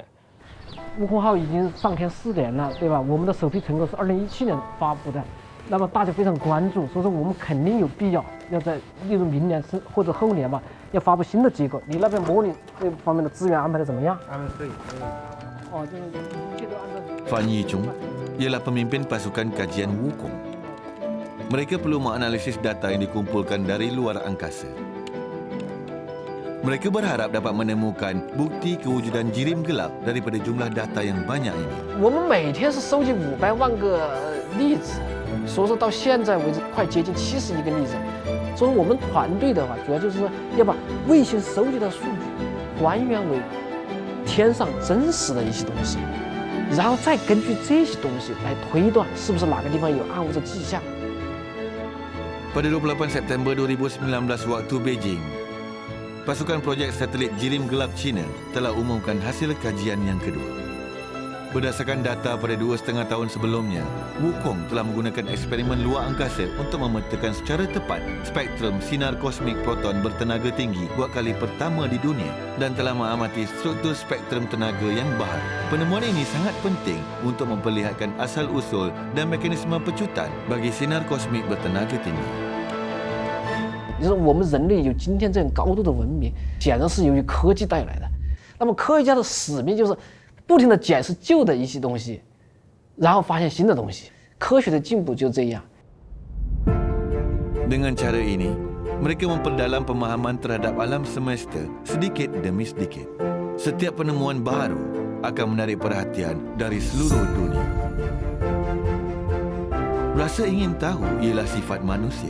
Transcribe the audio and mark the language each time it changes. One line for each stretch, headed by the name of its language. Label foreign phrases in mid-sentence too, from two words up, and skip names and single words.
Chinese: 悟空号已经上天4年了，对吧？我们的首批成果是2017年发布的，那么大家非常关注，所以说我们肯定有必要要在例如明年或者后年吧，要发布新的结果。你那边模拟这方面的资源安排的怎么样？安排可以。哦，就是一切都按照。
Malay: Fan Yizhong ialah pemimpin pasukan kajian Wukong. Mereka perlu menganalisis data yang dikumpulkan dari luar angkasa. Mereka berharap dapat menemukan bukti kewujudan jirim gelap daripada jumlah data yang banyak ini.
Chinese: 我们每天是收集500万个粒子，所以说到现在为止快接近70亿个粒子。所以我们团队的话，主要就是说要把卫星收集的数据还原为天上真实的一些东西，然后再根据这些东西来推断是不是哪个地方有暗物质迹象。
Malay: Pada 28 September 2019 waktu Beijing, pasukan projek satelit jirim gelap China telah umumkan hasil kajian yang kedua. Berdasarkan data pada 2,5 tahun sebelumnya, Wukong telah menggunakan eksperimen luar angkasa untuk memetakan secara tepat spektrum sinar kosmik proton bertenaga tinggi buat kali pertama di dunia dan telah mengamati struktur spektrum tenaga yang baharu. Penemuan ini sangat penting untuk memperlihatkan asal-usul dan mekanisme pecutan bagi sinar kosmik bertenaga tinggi.
Chinese: 就是我们人类有今天这样高度的文明，显然是由于科技带来的。那么科学家的使命就是不停地检视旧的一些东西，然后发现新的东西。科学的进步就这样。
Malay: Dengan cara ini, mereka memperdalam pemahaman terhadap alam semesta sedikit demi sedikit. Setiap penemuan baru akan menarik perhatian dari seluruh dunia. Rasa ingin tahu ialah sifat manusia.